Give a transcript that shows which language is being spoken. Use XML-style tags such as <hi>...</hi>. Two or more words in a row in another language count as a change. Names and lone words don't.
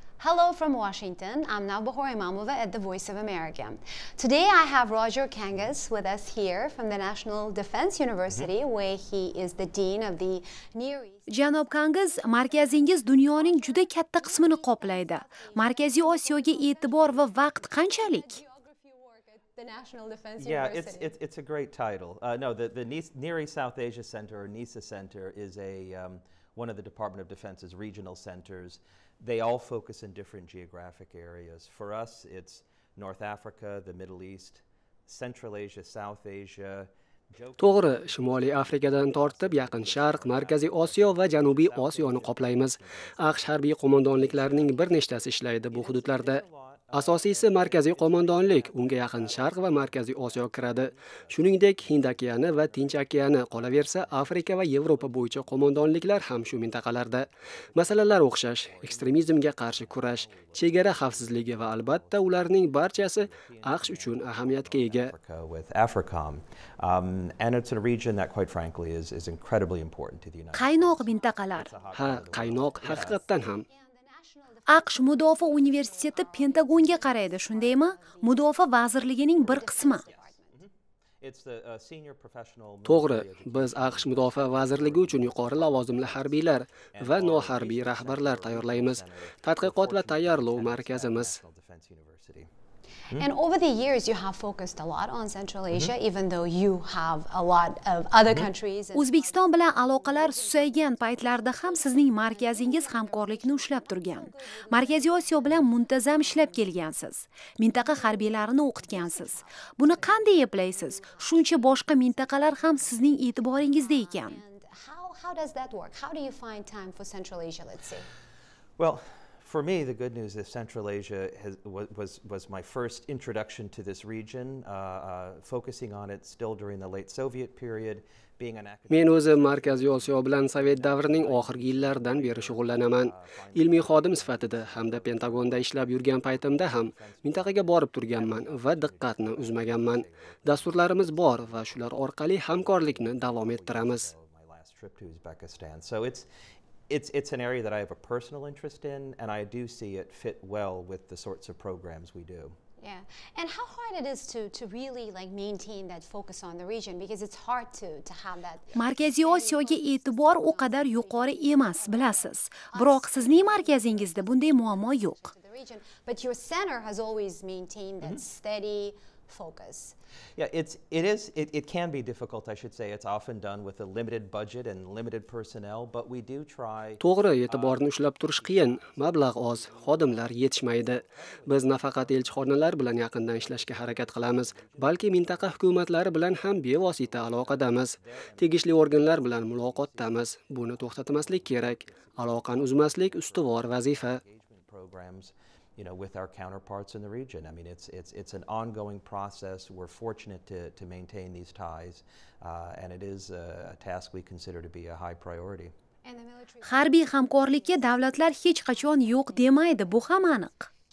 <en>Hello from Washington. I'm Navbahor Imamova at the Voice of America. Today I have Rojer Kangas with us here from the National Defense University, where he is the Dean of the Near East.</en> <uz>Janob Kangas, markazingiz dunyoning juda katta qismini qoplaydi. Markaziy Osiyoga e'tibor va vaqt qanchalik?</uz> <en>Yeah, it's a great title. No, the Near East South Asia Center, or NESA Center, is one of the Department of Defense's regional centers. They all focus in different geographic areas. For us, it's North Africa, the Middle East, Central Asia, South Asia.</en> <uz>To'g'ri, Shimoliy Afrikadan tortib Yaqin Sharq, Markaziy Osiyo va Janubiy Osiyoni qoplaymiz. AQSh harbiy qo'mondonliklarining bir nechtasi ishlaydi bu hududlarda. Asosiysi markaziy qo'mondonlik, unga Yaqin Sharq va Markaziy Osiyo kiradi. Shuningdek, Hind okeani va Tinch okeani, qolaversa Afrika va Yevropa bo'yicha qo'mondonliklar ham shu mintaqalarda. Masalalar o'xshash: ekstremizmga qarshi kurash, chegara xavfsizligi va albatta ularning barchasi AQSh uchun ahamiyatga ega.</uz> <en>And it's a region that, quite frankly, is incredibly important to the United States.</en> <uz>Qaynoq mintaqalar. Ha, qaynoq haqiqatdan ham. AQSh Mudofaa universiteti Pentagonga qaraydi, shundaymi? Mudofaa vazirligining bir qismi. To'g'ri, biz AQSh Mudofaa vazirligi uchun yuqori lavozimli harbiylar va noharbiy rahbarlar tayyorlaymiz. Tadqiqot va tayyorlov markazimiz.</uz> <en>And over the years, you have focused a lot on Central Asia, even though you have a lot of other countries.</en> <uz>O'zbekiston bilan aloqalar susaygan paytlarda ham sizning markazingiz hamkorlikni ushlab turgan. Markaziy Osiyo bilan muntazam ishlab kelgansiz. Mintaqa harbiylarini o'qitgansiz. Buni qanday eplaysiz? Shuncha boshqa mintaqalar ham sizning e'tiboringizda ekan.</uz> <en>How does that work? How do you find time for Central Asia, let's say? Well, for me, the good news is Central Asia was my first introduction to this region, focusing on it still during the late Soviet period.</en> <uz>Men o'zim Markaziy Osiyo bilan Sovet davrining oxirgi yillaridan beri shug'ullanaman. Ilmiy xodim sifatida hamda Pentagonda ishlab yurgan paytimda ham mintaqaga borib turganman va diqqatni uzmaganman. Dasturlarimiz bor va shular orqali hamkorlikni davom ettiramiz.</uz> <en>So it's an area that I have a personal interest in, and I do see it fit well with the sorts of programs we do. Yeah, and how hard it is to really maintain that focus on the region, because it's hard to have that.</en> <uz>Markaziy Osiyoga e'tibor o qadar yuqori emas, bilasiz. Biroq sizning markazingizda bunday muammo yo'q.</uz> <en>But your center has always maintained that steady focus. Yeah, it can be difficult, I should say. It's often done with a limited budget and limited personnel, but we do try.</en> <uz>To'g'ri, e'tiborni ushlab turish qiyin, mablag' oz, xodimlar yetishmaydi. Biz nafaqat elchixonalar bilan yaqindan ishlashga harakat qilamiz, balki mintaqa hukumatlari bilan ham bevosita aloqadamiz. Tegishli organlar bilan muloqotdamiz. Buni to'xtatmaslik kerak. Aloqani uzmaslik ustuvor vazifa.</uz> <en>With our counterparts in the region. I mean, it's an ongoing process. We're fortunate to maintain these ties, and it is a task we consider to be a high priority.</en> <uz>Harbiy hamkorlikka davlatlar hech qachon yo'q demaydi, bu ham aniq.</uz>